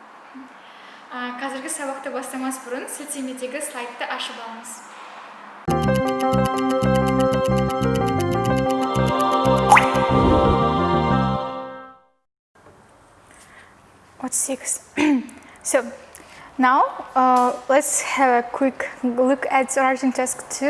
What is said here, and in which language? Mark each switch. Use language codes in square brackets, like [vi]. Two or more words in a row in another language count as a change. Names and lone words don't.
[kk] Қазіргі сабақты бастамас бұрын сілтемедегі слайдты ашып алыңыз. [en] What's 6? So now let's have a quick look at writing task 2.